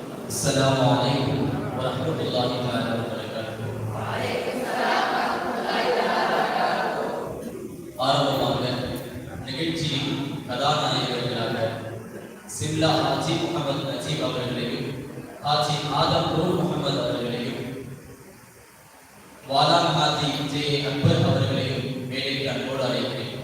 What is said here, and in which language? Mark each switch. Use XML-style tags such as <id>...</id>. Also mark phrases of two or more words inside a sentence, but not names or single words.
<ar>السلام عليكم ورحمة الله تعالى وبركاته. وعليكم السلام ورحمة الله تعالى وبركاته.</ar> <ta>ஆரம்பமாக நிகழ்ச்சியில் கதாநாயகர்களாக சிம்லா ஹாஜி முகமது நஜீப் அவர்களையும் ஹாஜி ஆதம் நூர் முகமது அவர்களையும் வாலாம் ஹாஜி ஜே அக்பர் அவர்களையும் மேடைக்கு அன்போடு அழைக்கிறேன்.</ta>